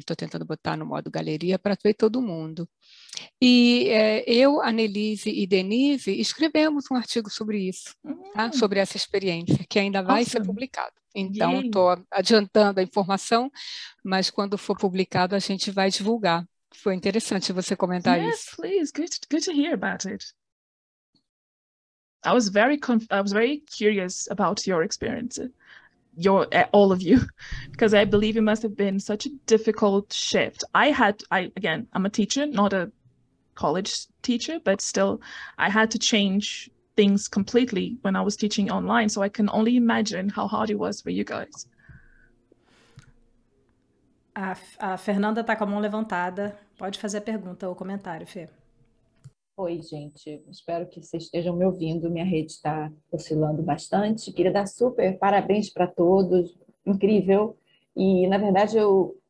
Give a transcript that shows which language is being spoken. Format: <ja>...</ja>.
<pt>Estou tentando botar no modo galeria para ver todo mundo. E eu, Annelise e Denise escrevemos um artigo sobre isso, tá? Sobre essa experiência, que ainda vai ser publicado. Então, estou adiantando a informação, mas quando for publicado a gente vai divulgar. Foi interessante você comentar isso.</pt> <en>Yes, please. Good to hear about it. I was very curious about your experience. All of you, because I believe it must have been such a difficult shift. Again, I'm a teacher, not a college teacher, but still I had to change things completely when I was teaching online. So I can only imagine how hard it was for you guys.</en> <pt>A Fernanda está com a mão levantada. Pode fazer a pergunta ou comentário, Fê. Oi, gente. Espero que vocês estejam me ouvindo. Minha rede está oscilando bastante. Queria dar super parabéns para todos. Incrível. E, na verdade, eu</pt>